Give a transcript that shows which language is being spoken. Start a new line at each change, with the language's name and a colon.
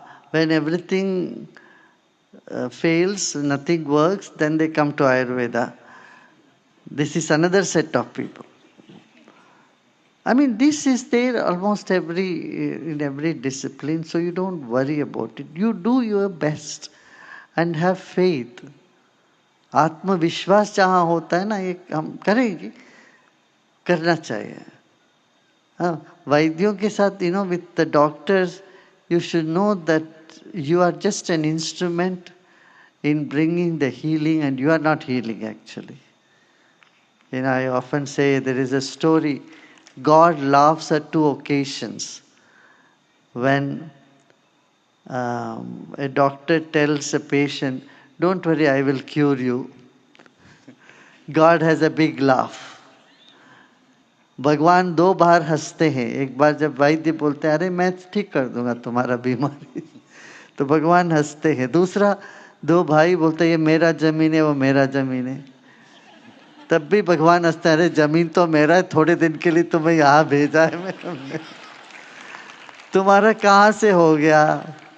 English: When everything fails, nothing works, then they come to Ayurveda. This is another set of people. I mean, this is there almost in every discipline, so you don't worry about it. You do your best and have faith.
Hindi: आत्मविश्वास जहाँ होता है ना, ये हम करेंगे, करना चाहिए। वैद्यों के साथ,
English: with the doctors, you should know that you are just an instrument in bringing the healing, and you are not healing actually. I often say there is a story. God laughs at 2 occasions. When a doctor tells a patient, "Don't worry, I will cure you," God has a big laugh.
Hindi: भगवान 2 बार हंसते हैं। एक बार जब वैद्य बोलते हैं, "अरे मैं ठीक कर दूंगा तुम्हारा बीमारी," तो भगवान हंसते हैं। दूसरा, 2 भाई बोलते हैं, "ये मेरा जमीन है, वो मेरा जमीन है," तब भी भगवान हंसते हैं, "अरे जमीन तो मेरा है, थोड़े दिन के लिए तुम्हें यहाँ भेजा है मैंने, तुम्हारा कहाँ से हो गया?"